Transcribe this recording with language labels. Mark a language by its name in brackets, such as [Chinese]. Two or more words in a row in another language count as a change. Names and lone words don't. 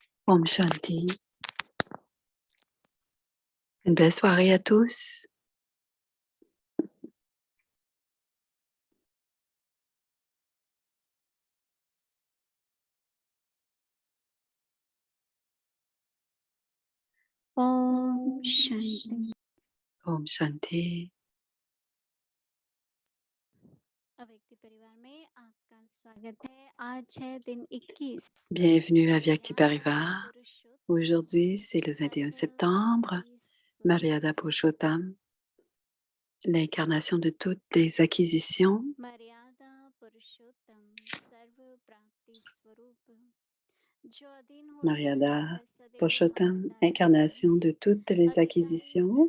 [Hindi] ॐ शान्ति. [French] Une belle soirée à tous. [Hindi] ॐ शान्ति. ॐ शान्ति. अव्यक्ति परिवार में आपका स्वागत है। आज है दिन 21। [French] Bienvenue à Vyakti Parivar. Aujourd'hui, c'est le 21 septembre, Maryada Purushottam, l'incarnation de toutes les acquisitions. Maryada Purushottam, incarnation de toutes les acquisitions.